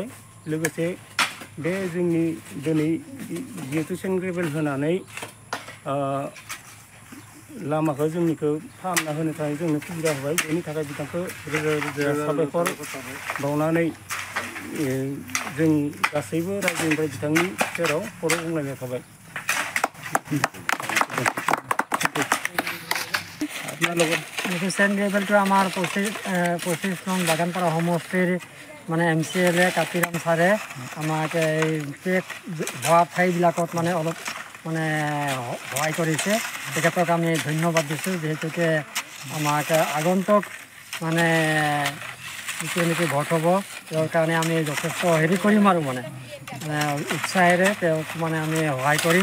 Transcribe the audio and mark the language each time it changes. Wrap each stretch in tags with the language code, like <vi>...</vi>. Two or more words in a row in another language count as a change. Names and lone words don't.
<brx>लोगोसे बे जोंनि दिनै जिहेतु</brx> <en>sand gravel</en> <brx>होनानै लामाखौ जोंनिखौ फाहामना होनो थाखाय जोंनो सुबिदा होबाय। बेनि थाखाय बिथांखौ रोजा रोजा साबायखर बावनानै जों गासैबो रायजोनिफ्राय बिथांनि सेराव खर' गंग्लायनाय थाबाय।</brx> <as>सेन्ट গ্ৰেভেলটো আমাৰ 25 নং বাগানপাৰা সমষ্টিৰ মানে MCLA কাতিৰাম ছাৰে আমাক এই হোৱা ঠাইবিলাকত মানে অলপ মানে সহায় কৰিছে। তেখেতক আমি ধন্যবাদ দিছোঁ, যিহেতুকে আমাক আগন্তুক মানে যিটো ভোট হ'ব তেওঁৰ কাৰণে আমি যথেষ্ট হেৰি কৰিম আৰু মানে উৎসাহেৰে তেওঁক মানে আমি সহায় কৰিম।</as>